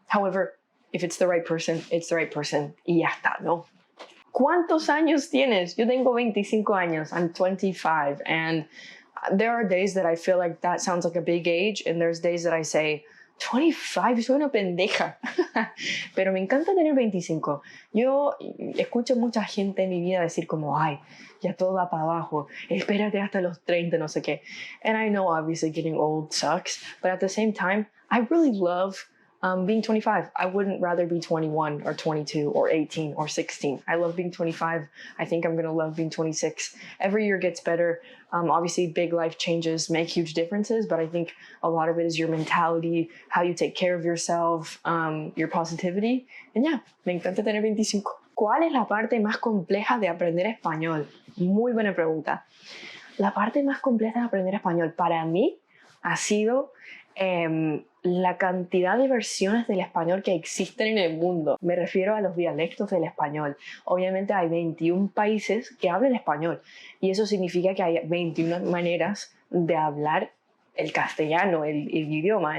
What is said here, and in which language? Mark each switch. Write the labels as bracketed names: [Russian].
[English] However, if it's the right person, it's the right person. [Spanish] Y ya está, ¿no? ¿Cuántos años tienes? Yo tengo 25 años. [English] I'm 25. And there are days that I feel like that sounds like a big age, and there's days that I say, 25, [Spanish] soy una pendeja. Pero me encanta tener 25. Yo escucho mucha gente en mi vida decir como, ay, ya todo va para abajo, espérate hasta los 30, no sé qué. [English] And I know obviously getting old sucks, but at the same time, I really love being 25. I wouldn't rather be 21 or 22 or 18 or 16. I love being 25. I think I'm going to love being 26. Every year gets better. Obviously, big life changes make huge differences, but I think a lot of it is your mentality, how you take care of yourself, your positivity. And yeah, [Spanish] me encanta tener 25. ¿Cuál es la parte más compleja de aprender español? Muy buena pregunta. La parte más compleja de aprender español para mí ha sido la cantidad de versiones del español que existen en el mundo. Me refiero a los dialectos del español. Obviamente hay 21 países que hablan español, y eso significa que hay 21 maneras de hablar el castellano, el idioma.